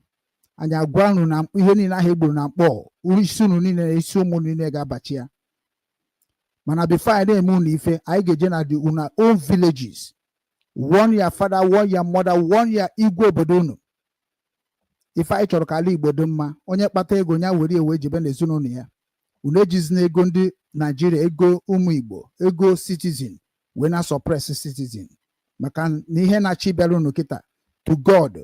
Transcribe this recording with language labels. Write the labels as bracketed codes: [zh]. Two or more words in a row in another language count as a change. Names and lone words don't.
[ig] Anyị agwa unu na ihe niile ahụ egburu na mkpọ, isi unu niile na isi ụmụ niile ga-abachi ya. Mana before anyị na-eme unu ife, anyị ga-eje na una [en] own villages. Warn your father, warn your mother, warn your [ig] igwe obodo unu. Ife anyị chọrọ ka ala Igbo dị mma, onye kpata ego nya were ewe jebe n'ezinụlọ ya. Unu ejizina ego ndị Nigeria, ego ụmụ Igbo, ego citizen wee na suppress citizen. Maka na ihe na-achị bịara unu kịta [en] to God.